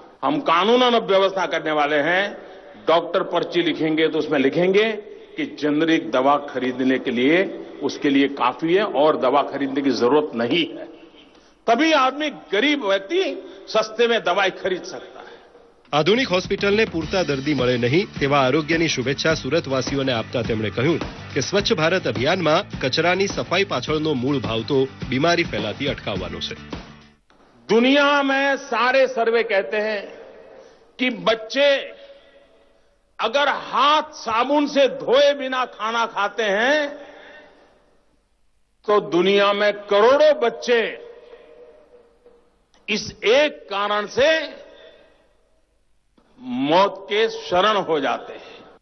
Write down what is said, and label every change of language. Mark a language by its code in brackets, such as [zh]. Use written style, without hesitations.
[hi] हम कानूनन व्यवस्था करने वाले हैं। डॉक्टर पर्ची लिखेंगे तो उसमें लिखेंगे कि जेनरिक दवा खरीदने के लिए उसके लिए काफी है और दवा खरीदने की जरूरत नहीं है, तभी आदमी, गरीब व्यक्ति सस्ते में दवाई खरीद सकता है। [gu] આધુનિક હોસ્પિટલને પૂરતા દર્દી મળે નહીં તેવા આરોગ્યની શુભેચ્છા સુરતવાસીઓને આપતા તેમણે કહ્યું કે સ્વચ્છ ભારત અભિયાનમાં કચરાની સફાઈ પાછળનો મૂળ ભાવ તો બીમારી ફેલાતી અટકાવવાનો છે। [hi] दुनिया में सारे सर्वे कहते हैं कि बच्चे अगर हाथ साबुन से धोए बिना खाना खाते हैं तो दुनिया में करोड़ों बच्चे इस एक कारण से मौत के शरण हो जाते हैं।